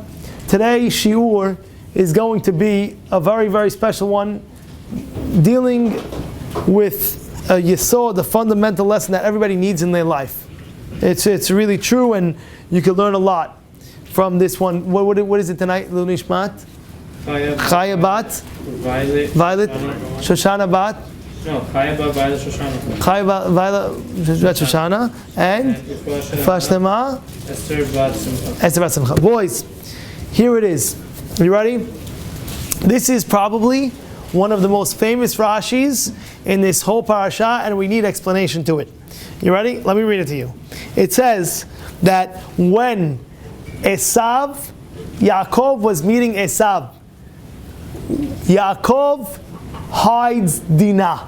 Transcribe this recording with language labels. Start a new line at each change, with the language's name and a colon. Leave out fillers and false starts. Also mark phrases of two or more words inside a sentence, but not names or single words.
English: Today's shiur is going to be a very, very special one, dealing with a yesod, the fundamental lesson that everybody needs in their life. It's really true, and you can learn a lot from this one. What is it tonight? Lunishmat? Chaya bat? Violet? Shoshana bat? No, Chaya bat, Violet, Shoshana. Chaya bat, Violet, Shoshana, and Fashlema? Esther bat Simcha. Esther bat Simcha. Boys, here it is. Are you ready? This is probably one of the most famous Rashis in this whole parasha, and we need explanation to it. You ready? Let me read it to you. It says that when Yaakov was meeting Esav, Yaakov hides Dinah.